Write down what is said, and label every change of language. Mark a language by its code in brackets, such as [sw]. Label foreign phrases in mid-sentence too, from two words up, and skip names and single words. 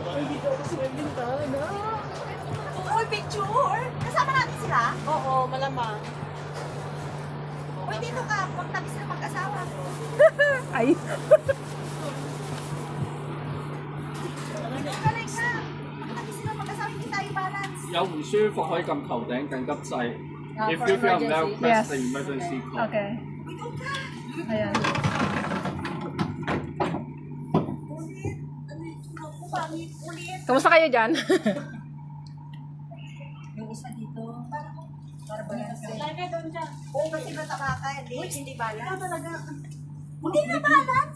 [tl] Uy, picture! Kasama natin sila? Oo, malamang. Uy, dito ka. Magtabi sila mag-asawa. Ay. Galing ka. Magtabi sila mag-asawa. Hindi tayo balance. [yue] 有唔舒服可以撳頭頂緊急掣。 [en] If you feel well, press the emergency call. [tl] Okay. Ayan. Ulit. Ano yung ako? Pangit. Ulit. Kamusta kayo dyan? Yung isa dito. Para balance. Lagay doon dyan. Oo, kasi matakaka. Hindi balance. Talaga. Hindi na balance.